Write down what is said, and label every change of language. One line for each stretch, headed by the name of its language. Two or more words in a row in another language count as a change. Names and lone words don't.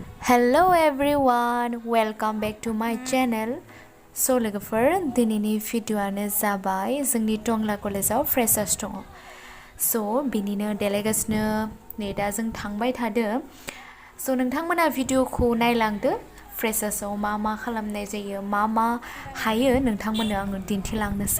English: Hello everyone, welcome back to my channel.
Bodo: So लोगोफोर दिनैनि भिडिअ'आनो जाबाय जोंनि टंला कलेजाव फ्रेशार्स दङ। So बिनिनो देलायगासिनो नै दा जों थांबाय थादो। So नोंथांमोना भिडिअ'खौ नायलांदो। फ्रेशार्सआव मा मा खालामनाय जायो, मा हायो नोंथांमोननो आङो दिन्थिलांनोसै।